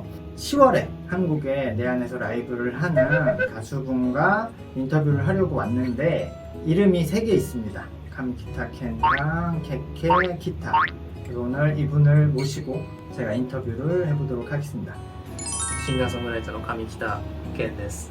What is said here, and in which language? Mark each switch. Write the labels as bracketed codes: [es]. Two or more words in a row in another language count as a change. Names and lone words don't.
[ko] 10월에 한국에 내 안에서 라이브를 하는 가수분과 인터뷰를 하려고 왔는데 이름이 3개 있습니다. 카미키타 켄랑 케케 기타. 그래서 오늘 이분을 모시고 제가 인터뷰를 해보도록 하겠습니다. [ja] シンガーソングライターの上北健です。